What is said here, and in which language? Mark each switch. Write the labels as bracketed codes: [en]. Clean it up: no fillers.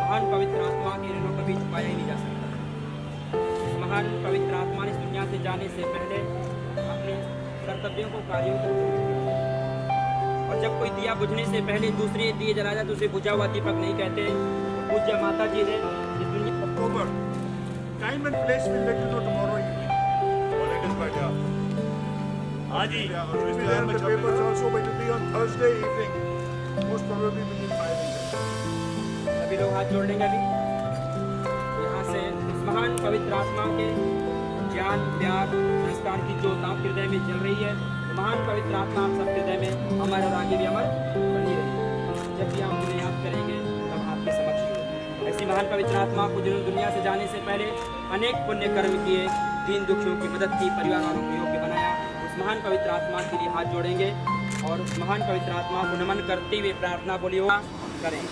[hi] महान पवित्र आत्मा के ऋण को कभी छुपाया ही नहीं जा सकता। इस महान पवित्र आत्मा ने इस दुनिया से जाने से पहले अपने कर्तव्यों को, कार्यों को, और जब कोई दिया बुझने से पहले दूसरे दिए जला जाए तो उसे बुझा हुआ दीपक नहीं कहते। पूज्य माता जी ने इस दुनिया [en] October. Time and place will let you know tomorrow evening. Or latest by day after. [hi] हाँ जी [en] It will be there in the papers also, but it will be on Thursday evening. Most probably within 5 minutes. [hi] सभी लोग हाथ जोड़ लेंगे अभी यहाँ से इस महान पवित्र आत्मा के ज्ञान, प्यार, संस्कार की ज्योत आप हृदय में जल रही है। महान पवित्र आत्मा आप सब हृदय में अमर और आगे भी अमर बनी रही। जब भी हम उन्हें याद करेंगे तब आपके समक्ष होंगे। ऐसी महान पवित्र आत्मा को जिन्होंने दुनिया से जाने से पहले अनेक पुण्य कर्म किए, दीन दुखियों की मदद की, परिवार वालों को योग्य बनाया, उस महान पवित्र आत्मा के लिए हाथ जोड़ेंगे और उस महान पवित्र आत्मा को नमन करते हुए प्रार्थना बोलिए करेंगे।